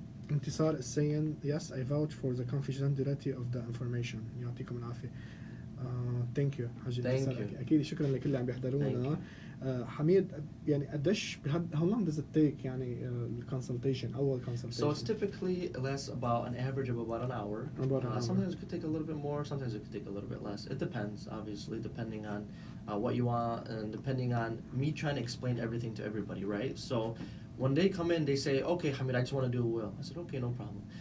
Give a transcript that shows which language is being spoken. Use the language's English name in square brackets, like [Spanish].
[English] انتصار السين yes I vouch for the confidentiality of the information. [Arabic] يعطيكم العافية. [English] thank you حاجة Thank [Arabic] اتصال. [English] you. [Arabic] اكيد شكرا لكل اللي عم بيحضرونا. حميد يعني قديش [English] how long does it take [Arabic] يعني الكونسلتيشن اول consultation? [English] So it's typically lasts about an average of about an hour. About an hour. Sometimes it could take a little bit more, sometimes it could take a little bit less. It depends, obviously, depending on what you want and depending on me trying to explain everything to everybody, right? So when they come in, they say, okay, Hameed, I just want to do a will. I said, okay, no problem.